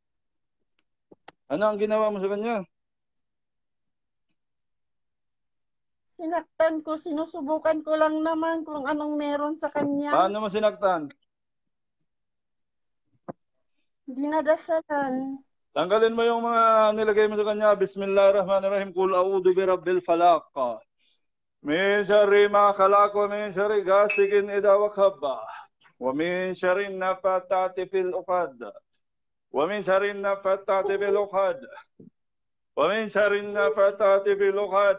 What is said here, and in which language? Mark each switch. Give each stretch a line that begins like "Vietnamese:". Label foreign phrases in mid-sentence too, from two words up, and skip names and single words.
Filipino: Ano ang ginawa mo sa kanya? Sinaktan ko, sinusubukan ko lang naman kung anong meron sa kanya. Paano mo sinaktan? Dinadasalan. Tanggalin mo yung mga nilagay mo sa kanya.
Arabic: بسم الله الرحمن الرحيم. قل أعوذ برب الفلق. من شر ما خلق ومن شر غاسق إذا وقب. ومن شر النفاثات في العقد. ومن شر النفاثات في العقد. ومن شر النفاثات في العقد.